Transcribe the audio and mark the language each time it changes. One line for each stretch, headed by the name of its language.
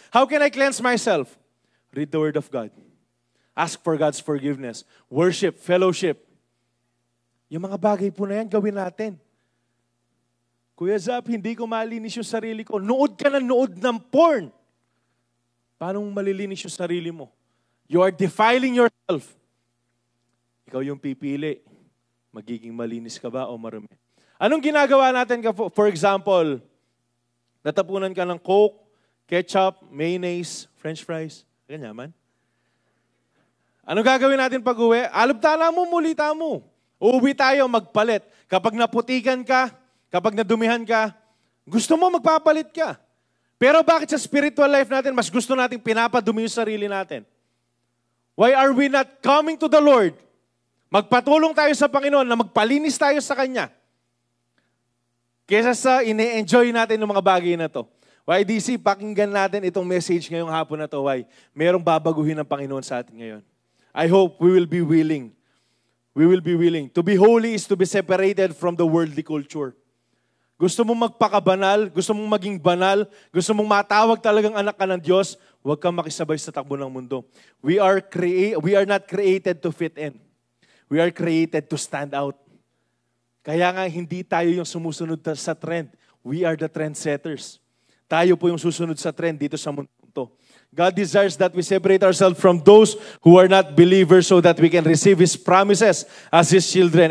English: How can I cleanse myself? Read the Word of God. Ask for God's forgiveness. Worship, fellowship.
Filipino: Yung mga bagay po na yan, gawin natin. Kuya Zap, hindi ko malinis yung sarili ko. Nood ka na nood ng porn. Paano mo malilinis yung sarili mo?
English: You are defiling yourself.
Filipino: Ikaw yung pipili. Magiging malinis ka ba o marumi? Anong ginagawa natin?
English: For example,
Filipino: natapunan ka ng Coke, ketchup, mayonnaise, French fries. Ganyan man. Anong gagawin natin pag uwi? Alubtala mo, mulita mo. Uuwi tayo, magpalit. Kapag naputikan ka, kapag nadumihan ka, gusto mo magpapalit ka. Pero bakit sa spiritual life natin, mas gusto natin pinapadumi yung sarili natin?
English: Why are we not coming to the Lord?
Filipino: Magpatulong tayo sa Panginoon na magpalinis tayo sa Kanya. Kesa sa ine-enjoy natin ng mga bagay na to. YDC, pakinggan natin itong message ngayong hapon na to. Why? Merong babaguhin ng Panginoon sa atin ngayon.
English: I hope we will be willing. We will be willing. To be holy is to be separated from the worldly culture.
Filipino: Gusto mong magpakabanal, gusto mong maging banal, gusto mong matawag talagang anak ka ng Diyos, huwag kang makisabay sa takbo ng mundo.
English: We are not created to fit in. We are created to stand out.
Filipino: Kaya nga hindi tayo yung sumusunod sa trend.
English: We are the trendsetters.
Filipino: Tayo po yung susunod sa trend dito sa mundo.
English: God desires that we separate ourselves from those who are not believers so that we can receive His promises as His children.